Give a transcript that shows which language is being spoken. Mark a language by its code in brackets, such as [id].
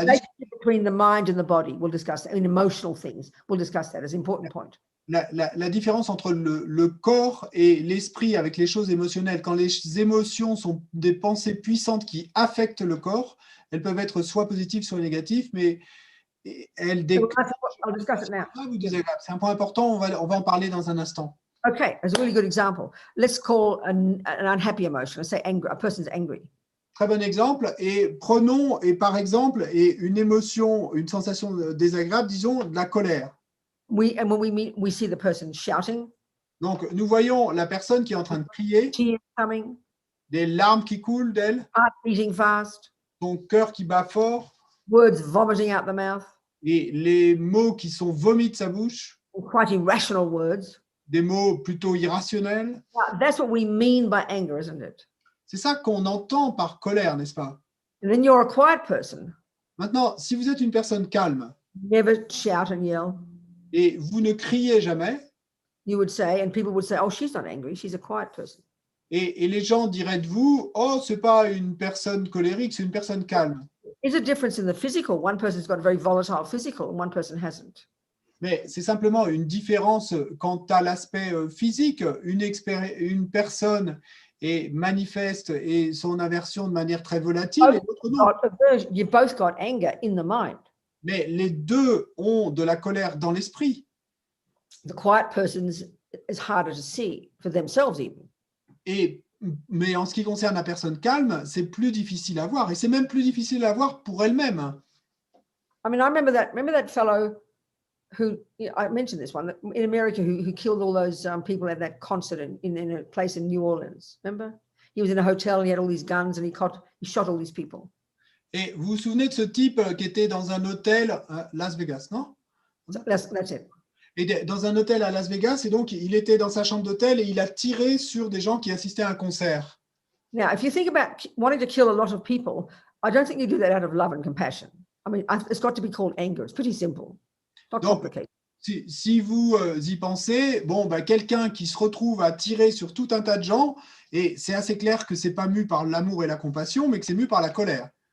[en] Relationship between the mind and the body, we'll discuss that. In emotional things, we'll discuss that as an important point. [fr] La différence entre le corps et l'esprit avec les choses émotionnelles. Quand les émotions sont des pensées puissantes qui affectent le corps, elles peuvent être soit positives, soit négatives, mais elles [en] So [fr] déclenchent [en] I'll discuss it now. [fr] ou désagréables. C'est un point important, on va en parler dans un instant. [en] Okay, that's a really good example. Let's call an unhappy emotion. Let's say anger. A person's angry. [fr] Très bon exemple. Et prenons, et par exemple, et une émotion, une sensation désagréable, disons de la colère. [en] And when we see the person shouting, [fr] Donc, nous voyons la personne qui est en train de crier, [en] tears coming, [fr] des larmes qui coulent d'elle, [en] heart beating fast, [fr] son cœur qui bat fort, [en] words vomiting out the mouth, [fr] et les mots qui sont vomis de sa bouche, [en] and quite irrational words. [fr] des mots plutôt irrationnels. [en] Now, that's what we mean by anger, isn't it? [fr] C'est ça qu'on entend par colère, n'est-ce pas? [en] And then you're a quiet person. [fr] Maintenant, si vous êtes une personne calme [en] Never shout and yell. [fr] et vous ne criez jamais, [en] You would say, and people would say, oh, she's not angry. She's a quiet person. [fr] et les gens diraient de vous, oh, c'est pas une personne colérique, c'est une personne calme. [en] There's a difference in the physical. One person's got a very volatile physical and one person hasn't. [fr] Mais c'est simplement une différence quant à l'aspect physique. Une personne est manifeste et son aversion de manière très volatile, et l'autre non. [en] You've both got anger in the mind. [fr] Mais les deux ont de la colère dans l'esprit. [en] The quiet person is harder to see for themselves even. [fr] Mais en ce qui concerne la personne calme, c'est plus difficile à voir. Et c'est même plus difficile à voir pour elle-même. [en] I mean, I remember that fellow who, I mentioned this one, in America, who killed all those people at that concert in a place in New Orleans. Remember? He was in a hotel, he had all these guns and he shot all these people. [fr] Et vous vous souvenez de ce type qui était dans un hôtel à Las Vegas, non? [en] So that's it. [fr] Et dans un hôtel à Las Vegas, et donc il était dans sa chambre d'hôtel et il a tiré sur des gens qui assistaient à un concert. [en] Now, if you think about wanting to kill a lot of people, I don't think you do that out of love and compassion. I mean, it's got to be called anger. It's pretty simple, not [fr] Donc, [en] complicated. [fr] Si vous y pensez, bon, bah, quelqu'un qui se retrouve à tirer sur tout un tas de gens, et c'est assez clair que c'est pas mu par l'amour et la compassion, mais que c'est mu par la colère.